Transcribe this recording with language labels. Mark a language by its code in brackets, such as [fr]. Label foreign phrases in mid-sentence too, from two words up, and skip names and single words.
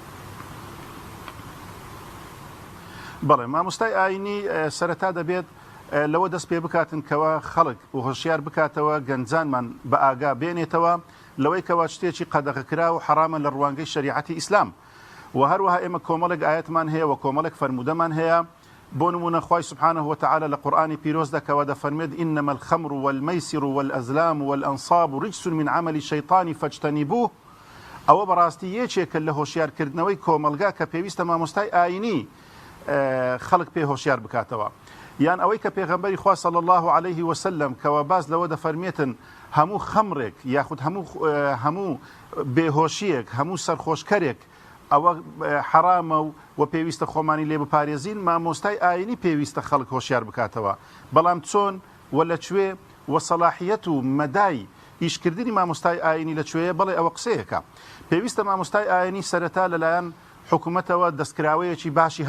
[ckb] بەڵێ مامۆستای ئاینی سەرەتا دەبێت لەوە دەست پێ بکاتن کەوا خەڵک و هۆشیار بکاتەوە گەنجانمان بە ئاگا بێنێتەوە لەوەی کەوا شتێکی قەدەغەکرا و حرامە لە ڕوانگەی شریعەتی ئیسلام و هەروەها ئێمە کۆمەڵێک ئاەتمان هەیە و کۆمەڵێک فەرمودەمان هەیە بۆ نمونە خوای [ar] سبحانه وتعالى [ckb] لە قورئانی پیرۆزدا کەوا دەفەرمێت [ar] إنما الخمر والميسر والأزلام والأنصاب رجس من عمل الشيطان فاجتنبوه [ckb] ئەوە بەڕاستی یەکێکە لە هۆشیارکردنەوەی کۆمەلگا کە پێویستە مامۆستای ئاینی خەڵک پێ هۆشیار بکاتەوە یان ئەوەی کە پێغەمبەری خوا [ar] صلی الله عليه وسلم [ckb] کەوا باز لەوە دەفەرمێتن هەموو خەمرێک یاخود هەموو بێهۆشیەک هەموو سەرخۆشکەرێک ئەوە حرامە و پێویستە خۆمانی لێ بپارێزین مامۆستای ئاینی پێویستە خەڵک هۆشیار بکاتەوە بەڵام چۆن و لەکوێ و سەلاحیەت و مەدای ئیشکردنی مامۆستای ئاینی لەکوێیە بەڵێ ئەوە قسەیەکە پێویستە مامۆستای ئاینی سەرەتا لەلایەن حکوومەتەوە دەستکراوەیەکی باشی